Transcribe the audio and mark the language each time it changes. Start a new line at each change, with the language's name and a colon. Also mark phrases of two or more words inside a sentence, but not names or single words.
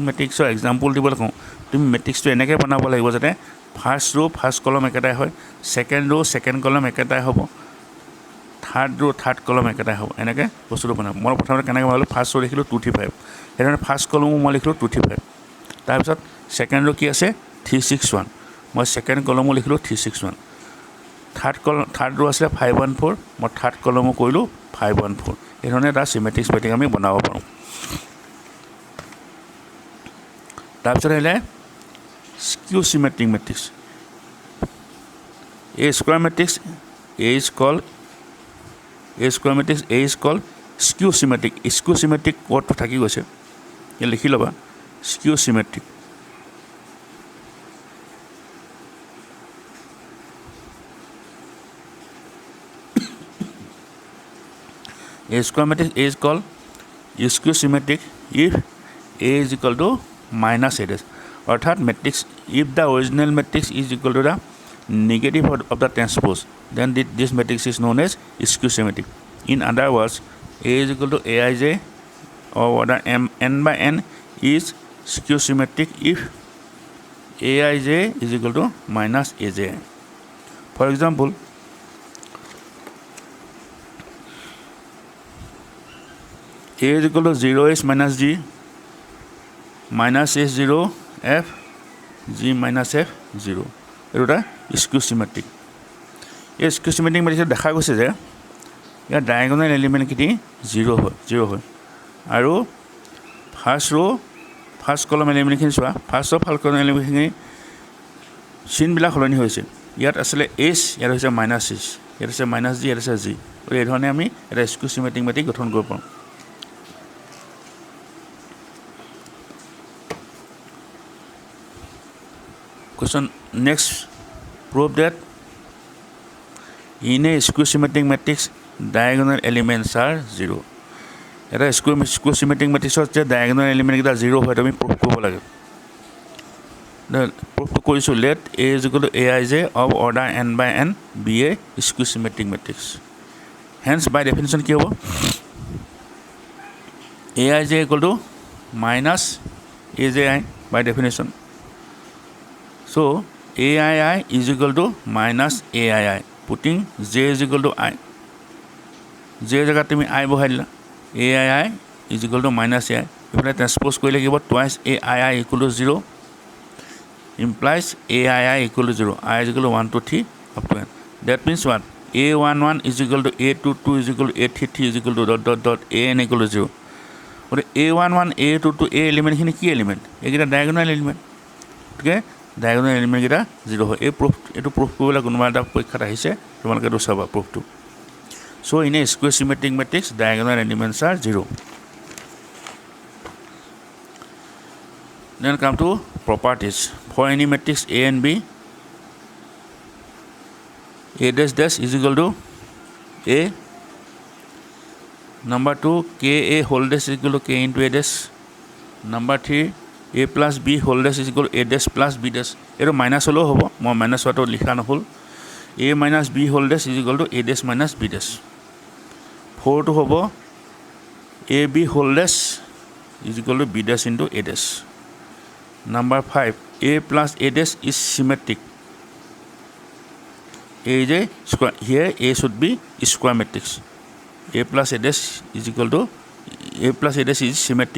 Assamese: মেট্ৰিক্সৰ এক্সাম্পল দিবলৈ কওঁ তুমি মেট্ৰিক্সটো এনেকৈ বনাব লাগিব যাতে
English: first row first column
Assamese: একেটাই হয়
English: second row second column
Assamese: একেটাই হ'ব
English: third row third column
Assamese: একেটাই হ'ব এনেকৈ বস্তুটো বনাম মই প্ৰথমতে কেনেকৈ বনালোঁ
English: first row'
Assamese: লিখিলোঁ 235 সেইধৰণে ফাৰ্ষ্ট কলমো মই লিখিলোঁ 235 তাৰপিছত
English: second row'
Assamese: কি আছে 361 মই ছেকেণ্ড কলমো লিখিলোঁ 361
English: third row'
Assamese: আছিলে 514 মই থাৰ্ড কলমো কৰিলোঁ 514 এইধৰণে এটা
English: symmetric matrix
Assamese: আমি বনাব পাৰোঁ তাৰপিছত আহিলে
English: skew symmetric matrix A square matrix A is called skew symmetric skew symmetric wordটো
Assamese: থাকি গৈছে ইয়াত লিখি ল'বা
English: skew symmetric A square matrix A is called skew symmetric if A is equal to minus A dash অৰ্থাৎ মেট্ৰিক্স if the original matrix is equal to the negative of the transpose then this matrix is known as skew symmetric in other words A is equal to Aij of order n by n is skew symmetric if Aij is equal to minus Aj for example A is equal to 0s minus g minus s 0 f g minus f 0
Assamese: এইটো এটা
English: skew symmetric
Assamese: এই স্কিউ চিমেট্ৰিক মেট্ৰিক্সত দেখা গৈছে যে ইয়াৰ ডায়েগনেল এলিমেণ্টখিনি 0 হয় আৰু
English: first column
Assamese: এলিমেণ্টখিনি চোৱা
English: first column
Assamese: এলিমেণ্টখিনি চিনবিলাক সলনি হৈছে ইয়াত আছিলে এছ ইয়াত হৈছে
English: minus s
Assamese: ইয়াত আছে
English: minus g
Assamese: ইয়াত আছে জি গতিকে এইধৰণে আমি এটা
English: skew symmetric matrix
Assamese: গঠন কৰিব পাৰোঁ
English: Question next, prove that in a skew symmetric matrix diagonal elements are 0 এটা skew symmetric matrixত যে diagonal element
Assamese: কেইটা 0 হয় তুমি
English: proof
Assamese: কৰিব লাগে
English: proof কৰিছোঁ let A is equal to Aij of order n by n be a skew symmetric matrix hence by definition
Assamese: কি হ'ব
English: Aij equal to minus Aji by definition so Aii is equal to minus Aii putting j is equal to I j
Assamese: জায়গাত তুমি
English: I
Assamese: বহাই দিলা
English: Aii is equal to minus Ai
Assamese: ইফালে ট্ৰান্সপ'জ কৰিলে কি হ'ব
English: twice Aii equal to 0 implies Aii equal to 0 I is equal to 1 to 3 up to n that means what A11 is equal to A22 is equal to A33 is equal to dot an equal to 0 but A11 A22 A element
Assamese: খিনি কি এলিমেণ্ট এইকেইটা
English: diagonal element
Assamese: ঠিক আছে
English: diagonal element
Assamese: কেইটা 0 হয় এইটো প্ৰুফ কৰিবলৈ কোনোবা এটা পৰীক্ষাত আহিছে তোমালোকে এইটো চাবা প্ৰুফটো
English: so in a square symmetric matrix diagonal elements are 0 then come to properties for any matrix A and B A dash dash is equal to A number 2 Ka whole dash is equal to K into A dash number 3 A plus B whole dash is equal to A dash plus B dash
Assamese: এইটো মাইনাছ হ'লেও হ'ব মই মাইনাছ হোৱাটো লিখা নহ'ল
English: A minus B whole dash is equal to A dash minus B dash 4 টো হ'ব AB whole dash is equal to B dash into A dash. Number 5, A plus A dash is symmetric. A is a square. Here A should be square matrix. A plus A dash is equal to A plus A dash is symmetric.